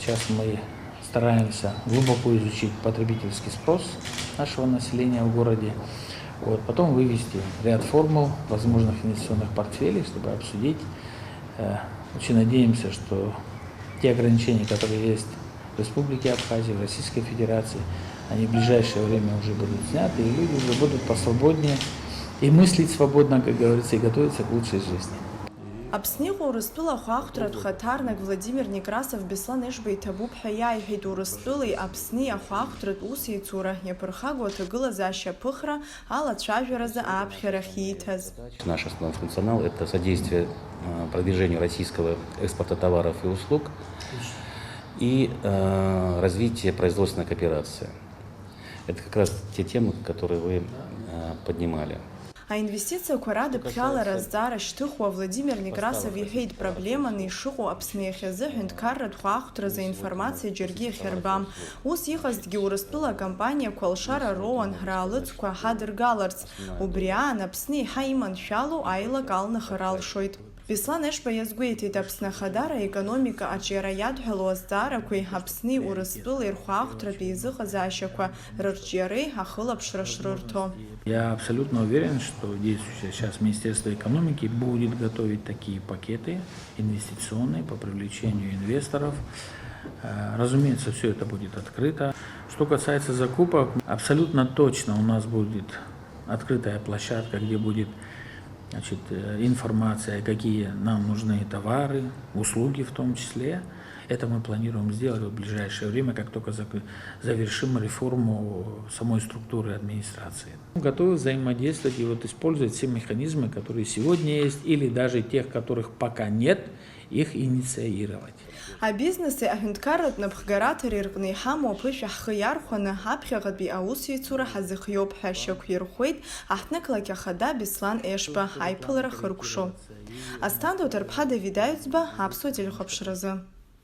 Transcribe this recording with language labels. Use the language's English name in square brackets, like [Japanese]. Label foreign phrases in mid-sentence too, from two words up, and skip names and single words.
[Russian] Сейчас мы стараемся глубоко изучить потребительский спрос нашего населения в городе, потом вывести ряд формул возможных инвестиционных портфелей, чтобы обсудить. Очень надеемся, что те ограничения, которые есть в Республике Абхазия, в Российской Федерации, они в ближайшее время уже будут сняты, и люди уже будут посвободнее и мыслить свободно, как говорится, и готовиться к лучшей жизни. [Abkhazian] Аԥсны иҟоу Урыстәыла ахәаахәҭратә хаҭарнак Владимир Некрасов Беслан Ешба иҭабуп ҳәа иааиҳәеит. Урыстәылеи Аԥсни ахәаахәҭратә усеицура иаԥырхагоу аҭагылазаашьа аԥыхра алацәажәаразы ааԥхьарахь ииҭаз. [Russian] Наш основной функционал – это содействие продвижению российского экспорта товаров и услуг и развитие производственной кооперации. Это как раз те темы, которые вы поднимали. [Abkhazian] Аинвестициақәа радыԥхьалара азҵаара шьҭыхуа Владимир Некрасов иҳәеит, проблеманы ишыҟоу Аԥсны иахьазы ҳәынҭқарратә хәаахәҭразы аинформациа џьаргьы иахьырбам. Ус иҟазҭгьы Урыстәыла акомпаниақәа алшара роуан раалыҵқәа ҳадыргаларц. Убри аан Аԥсны иаҳа иманшәалоу аилак алнахыр алшоит. Беслан Ешба иазгәеиҭеит, Аԥсны Ахадара аекономика аҿиара иадҳәало азҵаарақәеи Аԥсни Урыстәылеи рхәаахәҭратә еизыҟазаашьақәа рырҿиареи ахылаԥшра шрырҭо. [Russian] Я абсолютно уверен, что действующее сейчас Министерство экономики будет готовить такие пакеты инвестиционные по привлечению инвесторов. Разумеется, все это будет открыто. Что касается закупок, абсолютно точно у нас будет открытая площадка, где будет информация, какие нам нужны товары, услуги в том числе. Это мы планируем сделать в ближайшее время, как только завершим реформу самой структуры администрации. Готовы взаимодействовать и использовать все механизмы, которые сегодня есть, или даже тех, которых пока нет, их инициировать. [Abkhazian] Абизнеси аҳәынҭқарратә напхгараҭара ирҟны иҳамоу аԥышәа ҳхы иархәаны ҳаԥхьаҟатәи аусеицура ҳазыхиоуп ҳәа шьақәирӷәӷәеит аҳҭнықалақь ахада Беслан Ешба аиԥылара хыркәшо. Асҭанда Уҭарԥҳа, Давид Аҩӡба, Аԥсуа телехәаԥшразы.